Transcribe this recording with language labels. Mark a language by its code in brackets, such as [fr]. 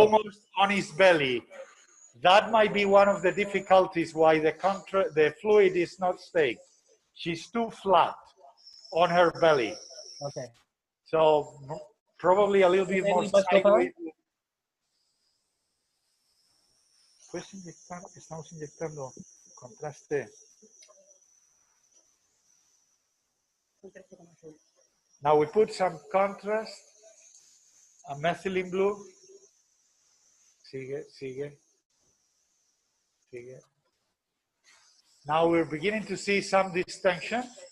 [en] almost on his belly. That might be one of the difficulties why the fluid is not staying. She's too flat on her belly. Okay. So probably a little bit Any more Buscopan? sideways. [es] Pues estamos inyectando contraste. [en] Now we put some contrast, a methylene blue. [es] Sigue, sigue, sigue. [en] Now we're beginning to see some distension.